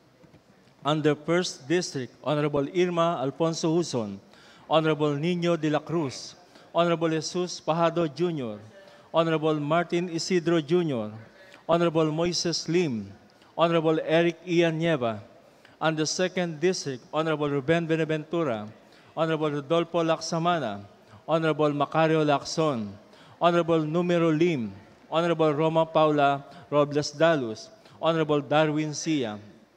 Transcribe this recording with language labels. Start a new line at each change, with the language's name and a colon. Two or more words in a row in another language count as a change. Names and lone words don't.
English: Under 1st District, Honorable Irma Alfonso Huson, Honorable Nino de la Cruz, Honorable Jesus Pajado Jr., Honorable Martin Isidro Jr., Honorable Moises Lim, Honorable Eric Ian Nieva. Under 2nd District, Honorable Ruben Benaventura, Honorable Rodolfo Laksamana, Honorable Macario Lacson, Honorable Numero Lim, Honorable Roma Paula Robles Dalus, Honorable Darwin Sia.